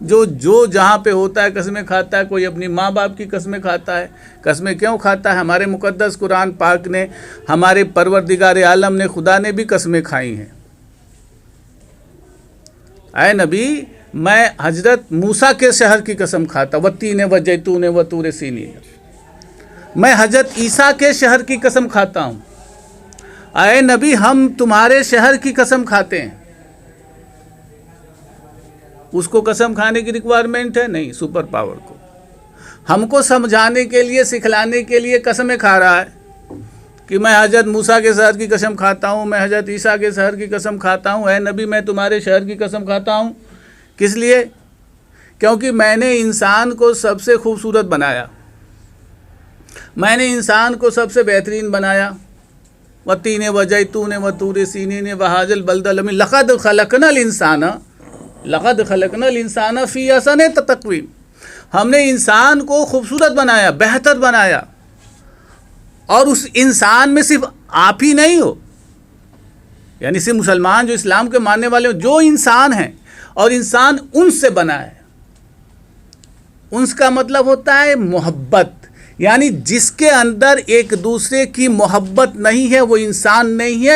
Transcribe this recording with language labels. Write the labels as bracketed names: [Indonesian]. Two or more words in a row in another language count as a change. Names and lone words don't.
[Hindi] जो जहाँ पे होता है कसमें खाता है। कोई अपनी माँ बाप की कसमें खाता है। कसमें क्यों खाता है? हमारे मुकद्दस कुरान पाक ने, हमारे परवरदिगार आलम ने, खुदा ने भी कसमें खाई हैं। आए नबी, मैं हजरत मूसा के शहर की कसम खाता, [Arabic] والتين وزيتون وطور سيني. [Hindi] मैं हजरत ईसा के शहर की कसम खाता हूँ। आए नबी, हम तुम्हारे शहर की कसम खाते हैं। उसको कसम खाने की रिक्वायरमेंट है नहीं, [English] super power [Hindi] को हमको समझाने के लिए, सिखलाने के लिए कसमें खा रहा है कि मैं हजरत मूसा के शहर की कसम खाता हूँ, मैं हजरत ईसा के शहर की कसम खाता हूँ, ऐ नबी मैं तुम्हारे शहर की कसम खाता हूँ। किस लिए? क्योंकि मैंने इंसान को सबसे खूबसूरत बनाया, मैंने इंसान को सबसे बेहतरीन बनाया। [Arabic] والتين والزيتون وطور سينين وهذا البلد الأمين لقد خلقنا الإنسان في أحسن تقويم. [Hindi] हमने इंसान को खूबसूरत बनाया, बेहतर बनाया। और उस इंसान में सिर्फ आप ही नहीं हो, यानी सिर्फ मुसलमान जो इस्लाम के मानने वाले हो, जो इंसान हैं, और इंसान उनसे बना है। उनका मतलब होता है मोहब्बत, यानी जिसके अंदर एक दूसरे की मोहब्बत नहीं है वो इंसान नहीं है।